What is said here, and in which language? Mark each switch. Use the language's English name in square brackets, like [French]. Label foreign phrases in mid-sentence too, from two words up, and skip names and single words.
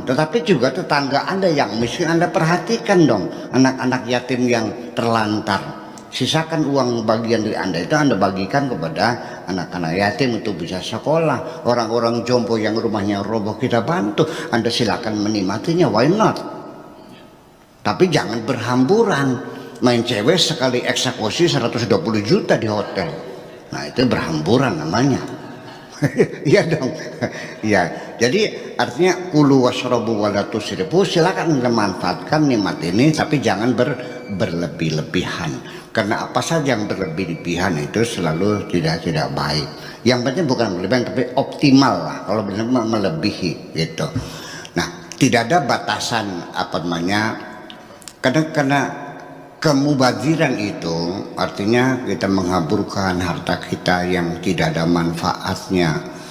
[Indonesian] Tetapi juga tetangga Anda yang miskin Anda perhatikan dong, anak-anak yatim yang terlantar. Sisakan uang bagian dari Anda itu Anda bagikan kepada anak-anak yatim untuk bisa sekolah. Orang-orang jompo yang rumahnya roboh kita bantu. Anda silakan menikmatinya, [English] why not? [Indonesian] Tapi jangan berhamburan. Main cewek sekali eksekusi 120 juta di hotel. Nah itu berhamburan namanya. Iya dong. Iya. Jadi artinya [Arabic] كلوا واشربوا ولا تسرفوا, [Indonesian] silakan Anda manfaatkan nikmat ini, tapi jangan berlebih-lebihan. Karena apa saja yang berlebih-lebihan itu selalu tidak baik. Yang penting bukan berlebihan tapi optimal lah, kalau benar melebihi gitu. Nah, tidak ada batasan apa namanya, karena kemubaziran itu artinya kita menghamburkan harta kita yang tidak ada manfaatnya.